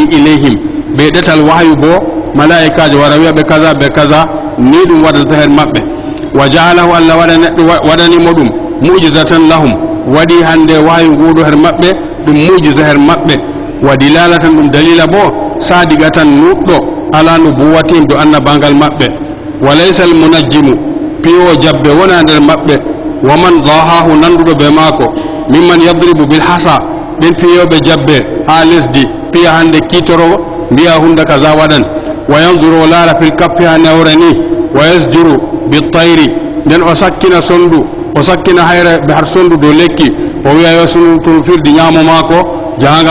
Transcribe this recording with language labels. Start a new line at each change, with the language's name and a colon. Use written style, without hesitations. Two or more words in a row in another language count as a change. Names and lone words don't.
Fula: ilayhim be ɗetal wahyu bo malaikajo wara wiya ɓe kaza be kaza ni ɗum waɗata her maɓɓe
Arabic: وجعله الله
Fula: waɗanimo ɗum
Arabic: معجزة لهم
Fula: waɗi hande wahyu nguɗo her maɓɓe ɗum mu'jiza her maɓɓe
Arabic: ودلالة
Fula: ɗum dalila bo sadigatan nuɗɗo
Arabic: على نبوة
Fula: do annabangal maɓɓe
Arabic: وليس المنجم
Fula: piyo jabbe wona nder maɓɓe
Arabic: ومن ضاهاه
Fula: nanduɗo be maako
Arabic: ممن يضرب بالحصى
Fula: ɓen piyoɓe jabbe ha lesdi piya hande kitoro mbiya hunde kaza waɗan
Arabic: وينظر
Fula: o laara fil kappi ha newre ni
Arabic: ويزجر بالطير
Fula: nden o sakkina sondu o sakkina hayre ɓe har sondu dow lekki o wiya yo sunu to firdi ñaamo maako jahangal